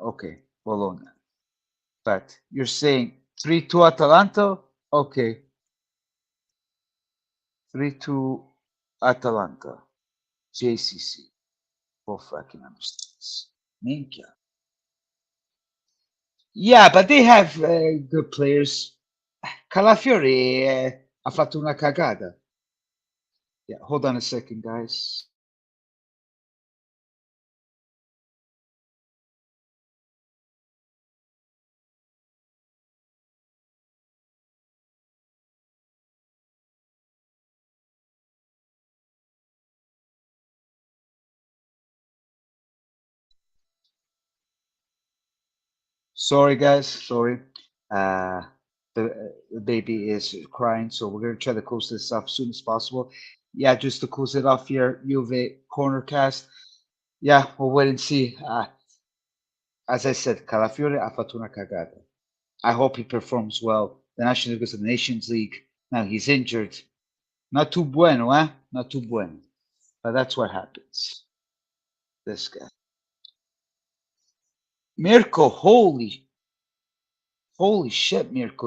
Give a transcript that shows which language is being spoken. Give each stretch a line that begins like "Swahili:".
English: Okay, Bologna. But you're saying 3-2 Atalanta? Okay, 3-2 Atalanta. JCC. For fucking understands. Minchia. Yeah, but they have good players.
Italian: Calafiori ha fatto una cagata.
English: Yeah, hold on a second, guys. Sorry, guys. Sorry. Uh, the baby is crying, so we're gonna try to close this off as soon as possible. Yeah, just to close it off here, Juve corner cast. Yeah, we'll wait and see. As I said,
Italian: Calafiore ha fatto una cagata.
English: I hope he performs well. The National League is the Nations League. Now he's injured. Not too bueno, eh? Not too bueno. But that's what happens. This guy. Mirko, holy shit, Mirko.